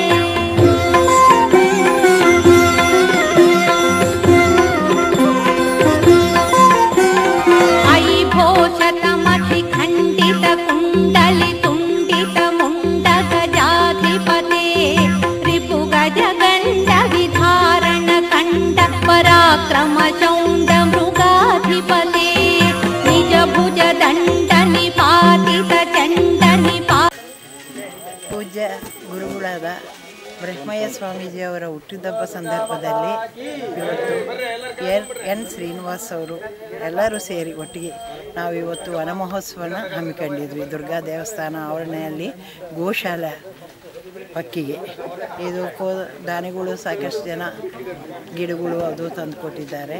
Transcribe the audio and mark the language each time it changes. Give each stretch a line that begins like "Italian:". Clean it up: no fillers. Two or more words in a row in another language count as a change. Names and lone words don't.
Sanskrit: खंडित कुंडलि तुंडित मुंडक जाधिपते रिपुगज गंड विधारण खंड पराक्रम चौंड मृगाधिपते निज भुज दंड निपातित चंड निपा
Kannada: पूज्य गुरुಗಳಾದ ಬ್ರಹ್ಮಯ್ಯ ಸ್ವಾಮೀಜಿಯವರ ಹುಟ್ಟಿದಬ್ಬ ಸಂದರ್ಭದಲ್ಲಿ ಇವತ್ತು ಎನ್ ಶ್ರೀನಿವಾಸ್ ಅವರು ಎಲ್ಲರೂ ಸೇರಿ ಒಟ್ಟಿಗೆ ನಾವು ಇವತ್ತು ವನ ಮಹೋತ್ಸವನ ಹಮ್ಮಿಕೊಂಡಿದ್ವಿ. ದುರ್ಗಾ ದೇವಸ್ಥಾನ ಆವರಣೆಯಲ್ಲಿ ಗೋಶಾಲೆ ಪಕ್ಕಿಗೆ ಇದು ದಾನಿಗಳು ಸಾಕಷ್ಟು ಜನ ಗಿಡಗಳು ಅದು ತಂದು ಕೊಟ್ಟಿದ್ದಾರೆ.